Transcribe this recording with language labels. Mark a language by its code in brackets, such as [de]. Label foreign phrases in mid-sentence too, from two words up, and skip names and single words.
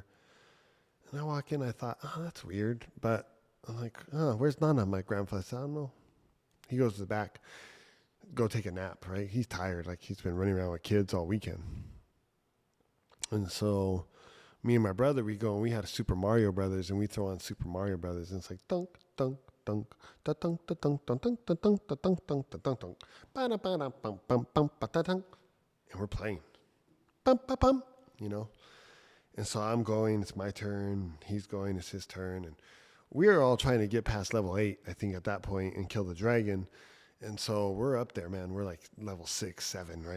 [en] And I walk in, I thought, oh, that's weird. But I'm like, oh, where's Nana? My grandfather said, I don't know. He goes to the back, go take a nap, right? He's tired. Like he's been running around with kids all weekend. And so me and my brother, we go and we had a Super Mario Brothers and we throw on Super Mario Brothers. And it's like, dunk, dunk, dunk, da dunk, da dunk, da dunk, da dunk, da dunk, dunk, da dunk, dunk, ba da ba da bum bum bum ba da dunk. And we're playing. Bum bum bum, And so I'm going, it's my turn. He's going, it's his turn. And we are all trying to get past level 8, I think, at that point and kill the dragon. And so we're up there, man. We're like level 6, 7, right?